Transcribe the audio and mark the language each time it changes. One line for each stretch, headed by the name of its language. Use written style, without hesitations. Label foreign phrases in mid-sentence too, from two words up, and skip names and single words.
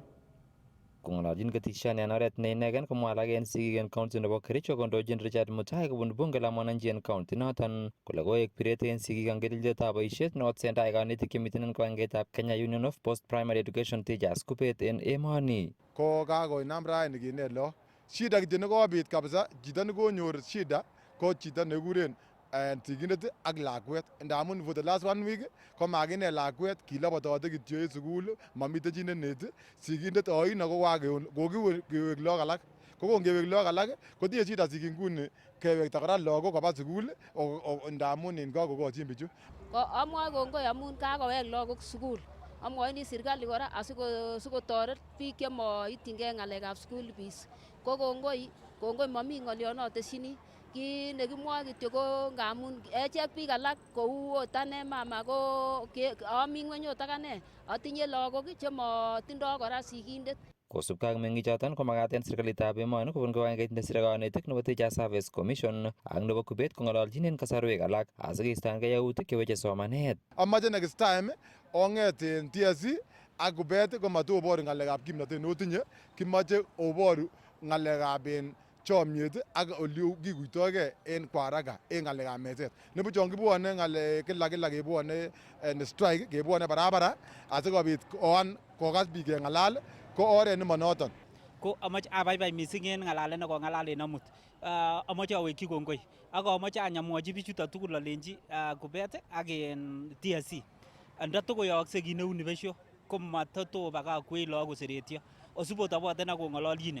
Kalenjin: Kong'ololchin ketishani en oret ne inegen komwa alak en sigik en county nebo Kericho kondochin Richard Mutai kobun bunge la mwananchi en county noton kole koek piret en sigik ang keliljetab boisiet neotesentai kanetik chemiten en kibagengeitab Kenya Union of Post-Primary Education Teachers Kupet en emoni. Ko kakoinam raini kinet lagok. Shida kityo nekobit kabisa, chito nekonyor shida ko chito nekikuren sigindet ak lakwet. Ndamun
English: for the last 1 week
Kalenjin: ko makinet lakwet, kilobotote kityo en sukul, mamiten chi neneti. Sigindet oino ko kokiwek lagok alak. Ko kongewek lagok alak kotinye shida sigik nguni kewekta kora lagok koba sukul ndamun en kakokochin bichu. Amwoe kongoi amun kakowek lagok sukul. Amwoini serikali kora asikotoret biik chemoityingei ng'alekab
English: school fees.
Kalenjin: Ko kongoi mami ng'olyonotesyini. Ki nekimwoe kityo ko ngamun echek biik alak kou ot ane mama ko ami ngweny ot akane atinye lagok chemotindoi kora sigindet. Kosubkei ak meng'ichoton ko makat en serikalitab emoni kobun kibagengeit nesire kanetik nebo Teacher Service Commission ak nebo Kupet kong'ololchin en kasarwek alak asikeistoengei yautik cheweche somanet. Amache
English: next time
Kalenjin: ong'et en TSC ak Kupet komatobor ng'alekab kimnotet notinye, kimoche oboru ng'alekab chomyet ak ole kikuitoigei en kwa haraka en ng'alekab meset. Nibuch chon kibwone kila kebwone strike kebwone barabara asikobit kokas biik keng'alal ko oret nemonoton. Ko amache abaibai mising en ng'alalet nekong'alal en amut. Amache awekyi kongoi ak amache anyamwochi bichuton tugul alenji Kupet ak en TSC ndatokoyookse kit neu ni besho komatotobakakwech lagok koseretyo osibotoboten ak kong'ololchine.